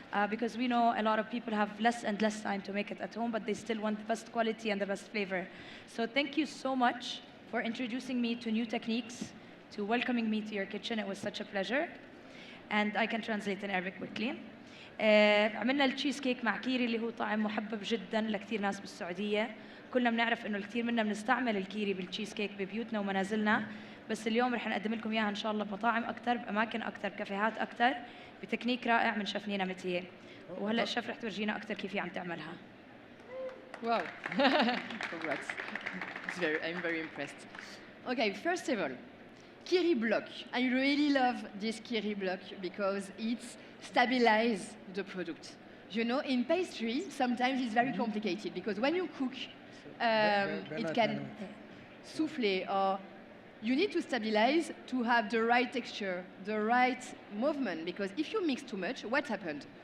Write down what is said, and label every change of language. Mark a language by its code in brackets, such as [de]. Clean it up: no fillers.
[en] Because we know a lot of people have less and less time to make it at home, but they still want the best quality and the best flavor. So thank you so much for introducing me to new techniques, to welcoming me to your kitchen. It was such a pleasure. And I can translate in Arabic quickly. [ar] عملنا التشيز كيك مع كيري اللي هو طعم محبب جدا لكثير ناس بالسعودية. كلنا بنعرف انه الكثير منا بنستعمل الكيري بالتشيز كيك ببيوتنا ومنازلنا، بس اليوم رح نقدم لكم اياها ان شاء الله بمطاعم اكثر، باماكن اكثر، كافيهات اكثر، بتكنيك رائع من شيف نينا متيه. وهلا الشيف رح تورجينا اكثر كيف هي عم تعملها. [en] Wow. Congrats. I'm very impressed. Okay, first of all, Kiri block. I really love this Kiri block because it stabilizes the product. You know, in pastry, sometimes it's very complicated because when you cook, it can souffle, or you need to stabilize to have the right texture, the right movement, because if you mix too much, what happened?